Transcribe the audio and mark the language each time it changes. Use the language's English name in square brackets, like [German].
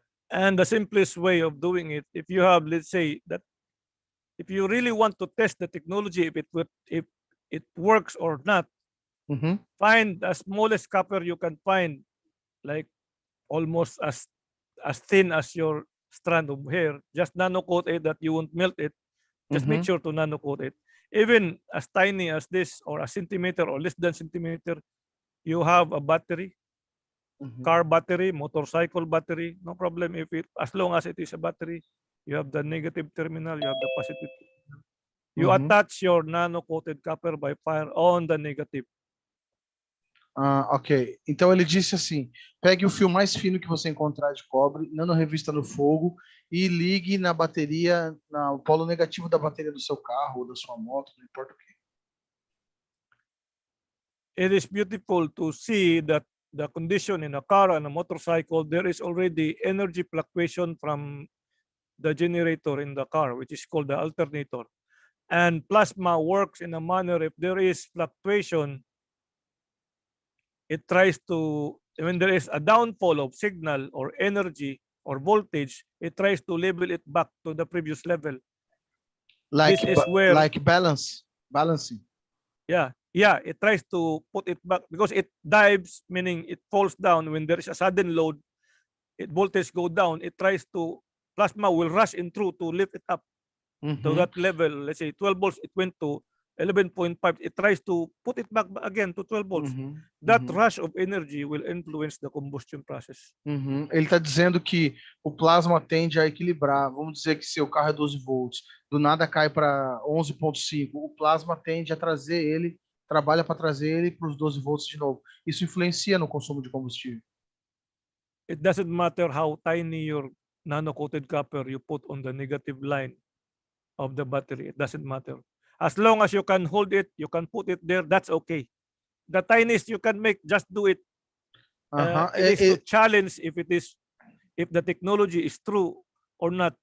[English] And the simplest way of doing it, if you have, let's say, that if you really want to test the technology, if it works or not, find the smallest copper you can find, like almost as thin as your strand of hair. Just nanocoat it that you won't melt it. Just make sure to nanocoat it. even as tiny as this, or a centimeter or less than centimeter, you have a battery, car battery, motorcycle battery, no problem if it, as long as it is a battery, you have the negative terminal, you have the positive terminal. You attach your nano-coated copper by fire on the negative. Ok. [Portuguese] Então ele disse assim: pegue o fio mais fino que você encontrar de cobre, nano-revista no fogo e ligue na bateria, no polo negativo da bateria do seu carro ou da sua moto, não importa o que. [English] It is beautiful to see that the condition in a car and a motorcycle, there is already energy fluctuation from the generator in the car, which is called the alternator. And plasma works in a manner, if there is fluctuation, it tries to, when there is a downfall of signal or energy or voltage, it tries to level it back to the previous level. Like, This is where, like balancing. yeah, it tries to put it back because it dives, meaning it falls down when there is a sudden load, it voltage go down, it tries to, plasma will rush in through to lift it up to that level. Let's say 12 volts, it went to 11.5, it tries to put it back again to 12 volts. That rush of energy will influence the combustion process. [Portuguese] Ele está dizendo que o plasma tende a equilibrar. Vamos dizer que seu carro é 12 volts, do nada cai para 11.5. O plasma tende a trazer ele, trabalha para trazer ele para os 12 volts de novo. Isso influencia no consumo de combustível. [English] It doesn't matter how tiny your nano-coated copper you put on the negative line of the battery. It doesn't matter. As long as you can hold it, you can put it there, that's okay. The tiniest you can make, just do it. It is to challenge if the technology is true or not.